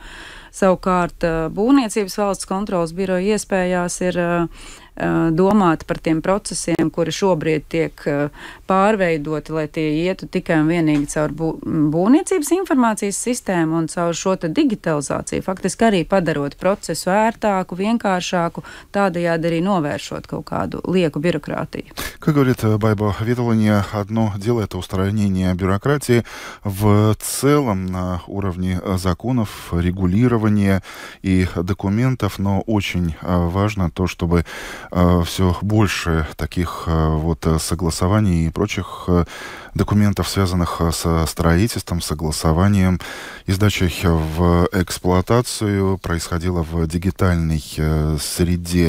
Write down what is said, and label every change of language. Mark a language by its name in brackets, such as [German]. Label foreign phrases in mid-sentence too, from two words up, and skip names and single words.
[Latvian] Savukārt Būvniecības valsts kontroles biroja iespējās ir domāt par tiem procesiem, kuri šobrīd tiek pārveidoti, lai tie ietu tikai un vienīgi caur būvniecības informācijas sistēmu un caur šo te digitalizāciju, faktiski arī padarot procesu ērtāku, vienkāršāku, tādējādi arī novēršot kaut kādu lieku бюрократию. [Russian] Как говорит Байба Вейтуалыня, одно дело — это устранение бюрократии в целом на уровне законов, регулирования и документов, но очень важно то, чтобы все больше таких вот согласований и прочих документов, связанных со строительством, согласованием и сдачей в эксплуатацию, происходило в дигитальной среде.